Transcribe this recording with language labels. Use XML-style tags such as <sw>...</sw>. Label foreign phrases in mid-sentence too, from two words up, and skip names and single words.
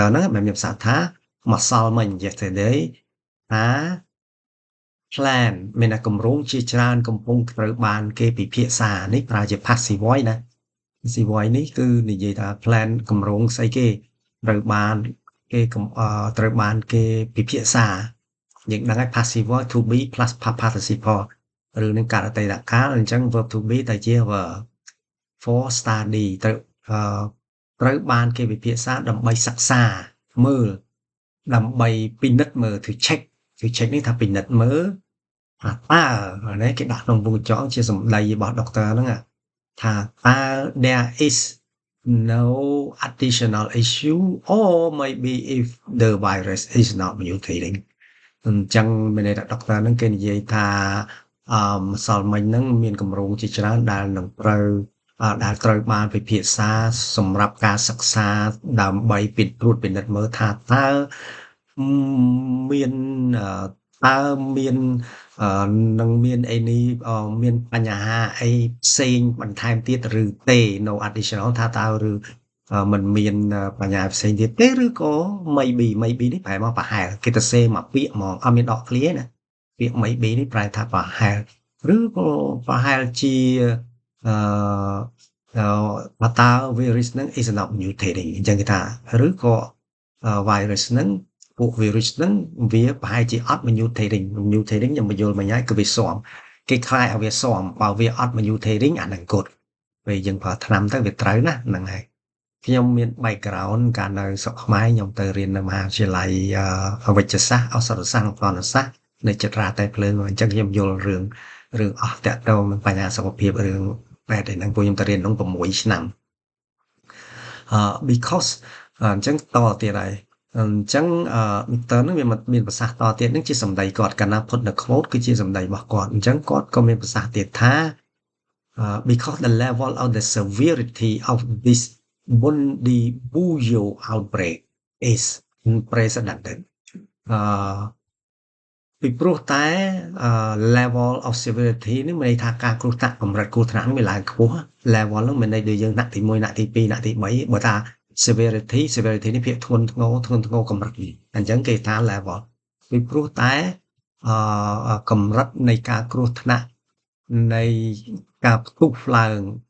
<km>ហ្នឹងបានមានប្រសាសន៍ថាម្សិលមិញ yesterday ថា plan មានតែគម្រោងជាច្រើនកំពុងត្រូវបានគេពិភាក្សានេះប្រើជា</km> <en>passive voice</en> <km>ណា</km> <en>passive voice</en> <km>នេះគឺនិយាយថា plan គម្រោងស្អីគេត្រូវបាន គេពិភាក្សាយើងដឹងហើយ</km> <en>passive voice to be plus participle</en> <km>ឬនឹងកាលអតីតកាលអញ្ចឹង</km> <en>verb to be</en> <km>តែជា</km> <en>verb for study</en> <km>ត្រូវបានគេពិភាក្សាដើម្បីសិក្សាមើលដើម្បីពិនិត្យមើល</km> <en>to check</en> <km>នេះថាពិនិត្យ មើលថាតើនេះគេដាក់ក្នុងវងចងជាសម្ដីរបស់ Doctor ហ្នឹងថាតើ</km> <en>there is no additional issue or maybe if the virus is not mutating</en> <km>អញ្ចឹងមានន័យថា Doctor ហ្នឹងគេនិយាយថាម្សិលមិញហ្នឹងមានគម្រោងជាច្រើនដែលនឹងត្រូវបានពិភាក្សាសម្រាប់ការសិក្សាដើម្បីពិនិត្យមើលថាតើមាន នឹងមានអីនេះមានបញ្ហាអីផ្សេងបន្ថែមទៀតឬទេ</km> <en>no additional</en> <km>ថាតើឬมันមានបញ្ហាផ្សេងទៀតទេឬក៏ maybe នេះប្រែមកប្រហែលគេទៅសេមកពាក្យហ្មងអត់មានដកឃ្លាណាពាក្យ maybe នេះប្រែថាប្រហែលឬក៏ប្រហែលជា តើ virus ហ្នឹង</km> <en>is not mutating</en> <km>អញ្ចឹងគេថាឬក៏ virus ហ្នឹងពួក virus ហ្នឹងវាប្រហែលជាអត់ mutating ខ្ញុំបញ្យល់មិញហើយគឺវា ស៊ាំគេខ្លាចឲ្យវាស៊ាំបើវាអត់ mutating អាហ្នឹងគត់ពេលយើងប្រើថ្នាំទៅវាត្រូវណាហ្នឹងហើយខ្ញុំមាន background កាលនៅស្រុកខ្មែរខ្ញុំទៅរៀននៅមហាវិទ្យាល័យវិទ្យាសាស្ត្រឱសថសាស្ត្រនិងសាស្ត្រនៅចិត្តរាតែភ្លើងអញ្ចឹងខ្ញុំយល់រឿងអស់តាក់ទងនឹងបញ្ហាសុខភាពរឿងបែបហ្នឹងពួកខ្ញុំទៅរៀនក្នុង6ឆ្នាំbecause អញ្ចឹងតទៀតហើយអញ្ចឹងDr. ហ្នឹងវាមានប្រសាសន៍តទៀតហ្នឹងជាសម្ដីគាត់កាលណា</km> <en>put the quote</en> <km>គឺជាសម្ដីរបស់គាត់អញ្ចឹងគាត់ក៏មានប្រសាសន៍ទៀតថា</km> <en>because the level of the severity of this Bundibugyo outbreak is unprecedented</en> <km>ពីព្រោះតែ</km> <en>level of severity</en> <km>នេះមានន័យថាការគ្រោះថ្នាក់កម្រិតគ្រោះថ្នាក់នេះវាឡើងខ្ពស់ level ហ្នឹងមានន័យដូចយើងថ្នាក់ទី1ថ្នាក់ទី2ថ្នាក់ទី3បើថា severity នេះភាគធ្ងន់ធ្ងរកម្រិតនេះអញ្ចឹងគេថា level ពីព្រោះតែកម្រិតនៃការគ្រោះថ្នាក់នៃការផ្ទុះឡើង</km>